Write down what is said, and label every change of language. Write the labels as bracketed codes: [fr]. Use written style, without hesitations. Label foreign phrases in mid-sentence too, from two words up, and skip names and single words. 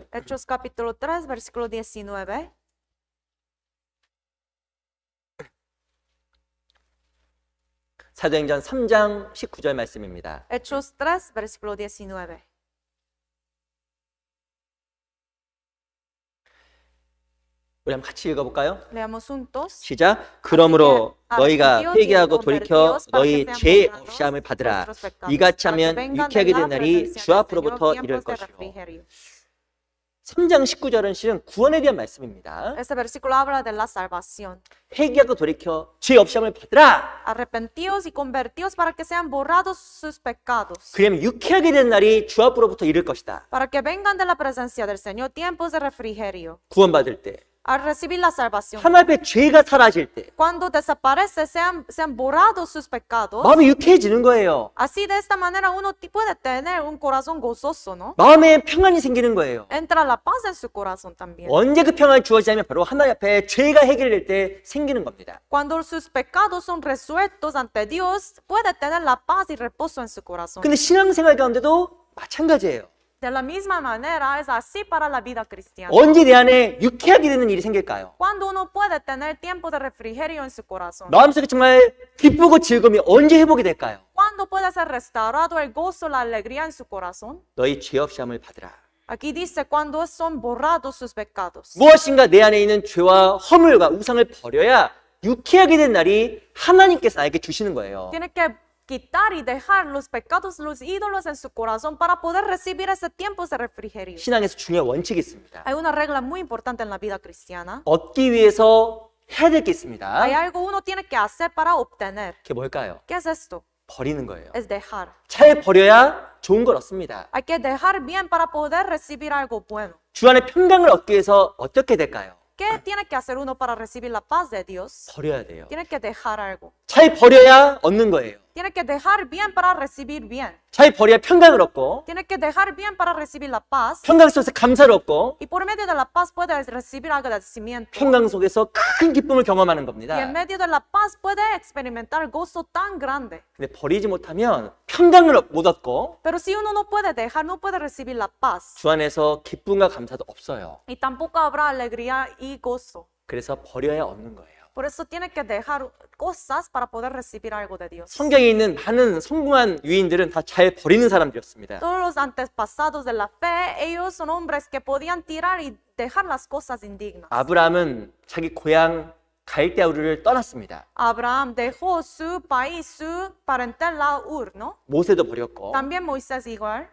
[es] Hechos capítulo 3, versículo 19. [ko] 사도행전 3장 19절 말씀입니다. [es] Hechos 3, versículo 19. [ko] 우리 한번 같이 읽어볼까요? [es] Leamos juntos. [ko] 시작. 그러므로 [es] Así que [ko] 너희가 [es] arrepentidos [ko] 회개하고 [es] y [ko] 돌이켜 [es] convertidos para [ko] 너희 [es] que sean [ko] 죄 [es] borrados [ko] 없이함을 받으라. [es] vuestros pecados, [ko] 이같이 [es] para que [ko] 하면 [es] vengan [ko] 유쾌하게 [es] de [ko] 된 [es] la [ko] 날이 [es] presencia [ko] 주 [es] del [ko] 앞으로부터 [es] Señor [ko] 이를 [es] tiempos de [ko] 것이요. [es] refrigerio. [ko] 3장 19절은 실은 구원에 대한 말씀입니다. [es] Este versículo habla de la salvación. [ko] 회개하고 돌이켜 죄 없이함을 받으라. [es] Arrepentidos y convertidos para que sean borrados sus pecados. [ko] 그러면 유쾌하게 된 날이 주 앞으로부터 이를 것이다. [es] Para que vengan de la presencia del Señor tiempos de refrigerio. [ko] 구원받을 때, [es] Al recibir la salvación. [ko] 하나님의 죄가 사라질 때 [es] Cuando desaparece, sean borrados sus pecados. [ko] 마음이 유쾌해지는 거예요. [es] Así de esta manera uno puede tener un corazón gozoso, ¿no? [ko] 마음에 평안이 생기는 거예요. [es] Entra la paz en su corazón también. [ko] 언제 그 평안이 주어지냐면 바로 하나님 앞에 죄가 해결될 때 생기는 겁니다. [es] Cuando sus pecados son resueltos ante Dios, puede tener la paz y reposo en su corazón. [ko] 근데 신앙생활 가운데도 마찬가지예요. [es] De la misma manera es así para la vida cristiana. [ko] 언제 내 안에 유쾌하게 되는 일이 생길까요? [es] Cuando uno puede tener tiempo de refrigerio en su corazón. [ko] 마음속에 정말 기쁘고 즐거움이 언제 회복이 될까요? [es] Cuando puede ser restaurado el gozo, la alegría en su corazón. [ko] 너희 죄 없이함을 받으라. [es] Aquí dice cuando son borrados sus pecados. [ko] 무엇인가 내 안에 있는 죄와 허물과 우상을 버려야 유쾌하게 된 날이 하나님께서 나에게 주시는 거예요. [es] Tiene que quitar y dejar los pecados, los ídolos en su corazón para poder recibir ese tiempo de refrigerio. [ko] 신앙에서 중요한 원칙이 있습니다. [es] Hay una regla muy importante en la vida cristiana. [ko] 얻기 위해서 해야 될 게 있습니다. [es] Hay algo uno tiene que hacer para obtener. [ko] 그게 뭘까요? [es] ¿Qué es esto? [ko] 버리는 거예요. [es] Es dejar. [ko] 잘 버려야 좋은 걸 얻습니다. [es] Hay que dejar bien para poder recibir algo bueno. [ko] 주 안에 평강을 얻기 위해서 어떻게 될까요? [es] ¿Qué tiene que hacer uno para recibir la paz de Dios? [ko] 버려야 돼요. [es] Tiene que dejar algo. [ko] 잘 버려야 얻는 거예요. [es] Tiene que dejar bien para recibir bien. [ko] 잘 버려야 평강을 얻고 [es] Tiene que dejar bien para recibir la paz. [ko] 평강 속에서 감사를 얻고 [es] Y por medio de la paz puede recibir agradecimiento. [ko] 평강 속에서 큰 기쁨을 경험하는 [es] Y en [ko] 겁니다. [es] medio de la paz puede experimentar gozo tan grande. [ko] 근데 버리지 못하면 평강을 못 얻고 [es] Pero si uno no puede dejar, no puede recibir la paz. [ko] 주 안에서 기쁨과 감사도 없어요. [es] Y tampoco habrá alegría y gozo. [ko] 그래서 버려야 얻는 거예요. [es] Por eso tiene que dejar cosas para poder recibir algo de Dios. [ko] 성경에 있는 많은 성공한 유인들은 다 잘 버리는 사람들이었습니다. [es] Todos los antepasados de la fe, ellos son hombres que podían tirar y dejar las cosas indignas. [ko] 아브라함은 자기 고향 갈대아 우르를 떠났습니다. [es] Abraham dejó su país, su parentela Ur, ¿no? [ko] 모세도 버렸고 [es] También Moisés igual,